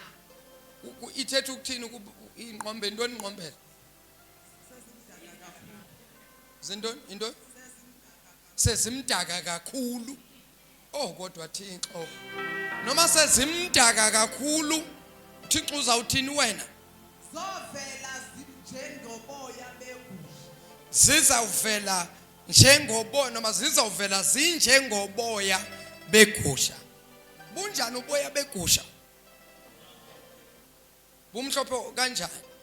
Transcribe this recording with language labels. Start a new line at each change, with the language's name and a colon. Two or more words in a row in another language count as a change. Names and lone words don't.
Xhosa: ithetha ukuthini ingqombe ntoni ingqombela zintoni into sezimdaka kakhulu. Oh kodwa Thixo noma sezimdaka kakhulu Thixo uzawuthini wena? zovela zinjengoboya begusha. Zizawuvela njengoboya noma zizawuvela zinjengoboya begusha. Bunjani uboya begusha? Bumhlophe kanjani?